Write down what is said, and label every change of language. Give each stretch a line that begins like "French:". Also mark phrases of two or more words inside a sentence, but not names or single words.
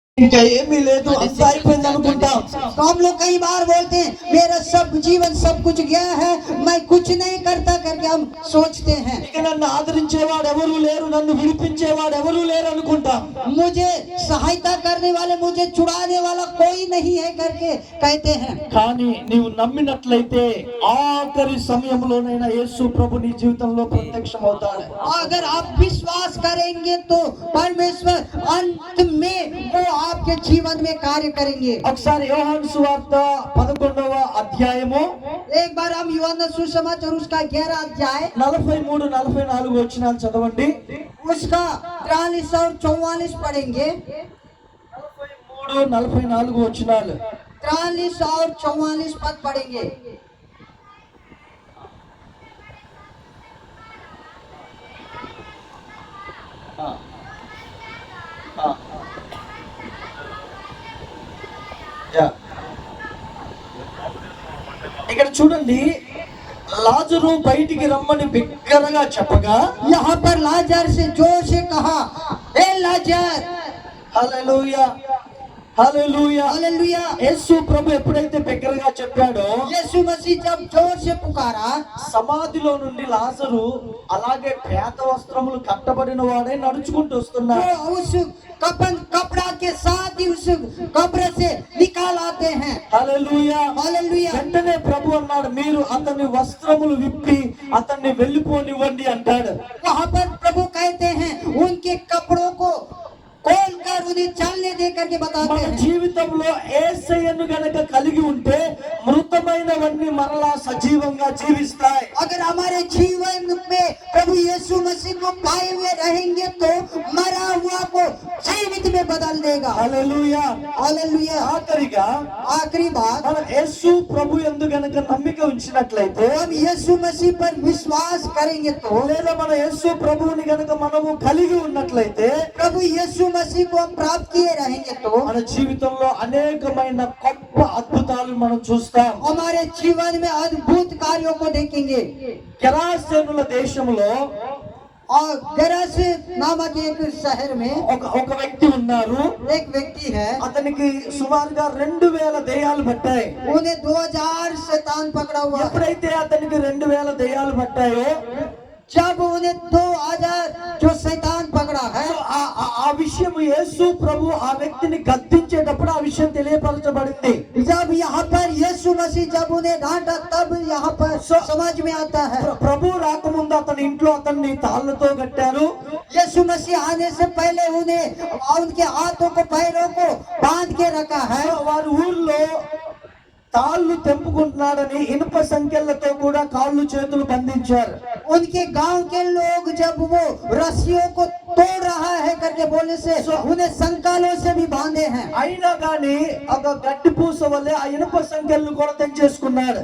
Telugu: ఇంకా ఏమీ లేదు అంతా అయిపోయింది అనుకుంటాం.
Hindi: तो हम लोग कई बार बोलते हैं मेरा सब जीवन सब कुछ गया है, मैं कुछ नहीं करता करके हम सोचते हैं.
Telugu: ఇక నన్ను ఆదరించేవాడు ఎవరు లేరు, నన్ను విడిపించేవాడు ఎవరు లేరు అనుకుంటాం.
Hindi: मुझे सहायता करने वाले, मुझे छुड़ाने वाला कोई नहीं है करके कहते हैं.
Telugu: కానీ నీవు నమ్మినట్లయితే ఆఖరి సమయంలోనైనా యేసు ప్రభు నీ జీవితంలో ప్రత్యక్షం అవుతాడు.
Hindi: अगर आप विश्वास करेंगे तो परमेश्वर अंत में वो आपके जीवन में कार्य करेंगे.
Telugu: ఒకసారి యోహాను సువార్త 11వ అధ్యాయము
Hindi: एक बार हम यूहन्ना सुसमाचार उसका 11 अध्याय
Telugu: 43-44 వచనాలు చదవండి.
Hindi: उसका 43 और 44 पढ़ेंगे.
Telugu: 43-44 వచనాలు
Hindi: 43 और 44 पद पढ़ेंगे.
Telugu: ఇక్కడ చూడండి, లాజరు బయటికి రమ్మని బిగ్గరగా చెప్పగా
Hindi: यहाँ पर लाजर से जोर से कहा, ए लाजर.
Telugu: హల్లెలూయా హల్లెలూయా.
Hindi: हालेलुया.
Telugu: యేసు ప్రభు ఎప్పుడైతే బిగ్గరగా చెప్పాడో,
Hindi: यीशु मसीह जब जोर से पुकारा,
Telugu: సమాధిలో నుండి లాజరు అలాగే పేద వస్త్రములు కట్టబడిన వాడే నడుచుకుంటూ వస్తున్నాడు.
Hindi: वो उस कफन कपड़ा के साथ ही उस कब्र से निकाल आते हैं.
Telugu: హల్లెలూయా.
Hindi: हालेलुया.
Telugu: వెంటనే ప్రభు అన్నాడు, మీరు అతని వస్త్రములు విప్పి అతన్ని వెళ్ళిపోనివ్వండి అంటాడు.
Hindi: वहाँ पर प्रभु कहते हैं उनके कपड़ों को खोल कर उन्हें चलने दे करके बताते
Telugu: మన
Hindi: हैं.
Telugu: జీవితంలో యేసయ్యను గనక కలిగి ఉంటే మృతమైనవన్నీ మరలా సజీవంగా జీవిస్తాయి.
Hindi: अगर हमारे जीवन में प्रभु यीशु मसीह को पाए हुए रहेंगे तो मरा हुआ को जीवित में बदल देगा.
Telugu: హల్లెలూయా.
Hindi: हालेलुया.
Telugu: ఆఖరిగా
Hindi: आखिरी बात,
Telugu: మనం యేసు ప్రభు యందు గనక నమ్మిక ఉంచినట్లయితే,
Hindi: हम यीशु मसीह पर विश्वास करेंगे तो,
Telugu: లేదా మన యేసు ప్రభువుని గనక మనము కలిగి ఉన్నట్లయితే,
Hindi: प्रभु यीशु मसीह को हम प्राप्त किए रहेंगे तो
Telugu: మన జీవితంలో అనేకమైన గొప్ప అద్భుతాలు మనం చూస్తాం.
Hindi: हमारे जीवन में अद्भुत कार्यों को देखेंगे.
Telugu: గెరాసేనుల దేశంలో
Hindi: और गरासे नामक एक शहर में
Telugu: ఒక వ్యక్తి ఉన్నారు.
Hindi: एक व्यक्ति है,
Telugu: అతనికి సుమారుగా 2000 దెయ్యాలు పట్టాయి.
Hindi: उन्हें 2000 शैतान पकड़ा हुआ.
Telugu: ఎప్పుడైతే అతనికి 2000 దెయ్యాలు పట్టాయో,
Hindi: जब उन्हें 2000 जो शैतान पकड़ा है,
Telugu: ఆ విషయం యేసు ప్రభు ఆ వ్యక్తిని గద్దించేటప్పుడు ఆ విషయం తెలియపరచబడింది.
Hindi: जब यहाँ पर यीशु मसीह जब उन्हें डांटा तब यहाँ पर समझ में आता है.
Telugu: ప్రభు రాకముందు అతని ఇంట్లో అతన్ని తాళ్ళతో కట్టారు.
Hindi: यीशु मसीह आने से पहले उन्हें उनके हाथों को पैरों को बांध के रखा है.
Telugu: వారి ఊర్లో తాళ్ళు తెంపుకుంటున్నాడని ఇనుప సంఖ్యలతో కూడా కాళ్ళు చేతులు బంధించారు.
Hindi: उनके गांव के लोग जब वो रस्सियों को तोड़ रहा है करके बोलने से उन्हें संकालों से भी बांधे हैं.
Telugu: అయినా కానీ ఒక గడ్డి పూస వల్లే ఆ ఇనుప సంఖ్యలను కూడా తెంచేసుకున్నాడు.